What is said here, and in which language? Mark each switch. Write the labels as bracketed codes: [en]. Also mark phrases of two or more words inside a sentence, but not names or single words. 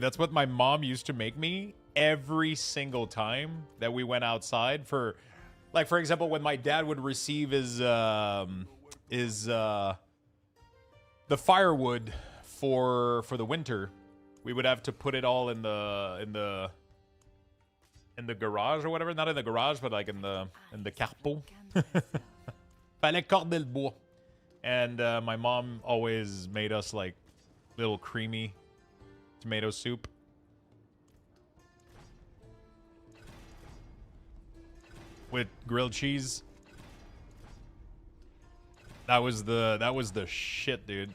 [en] That's what my mom used to make me every single time that we went outside for, like, for example, when my dad would receive his the firewood for the winter, we would have to put it all in the in the garage or whatever. Not in the garage, but like in the carpo. [fr] Fallait corder le bois. [en] And my mom always made us like little creamy tomato soup. With grilled cheese. That was the shit, dude.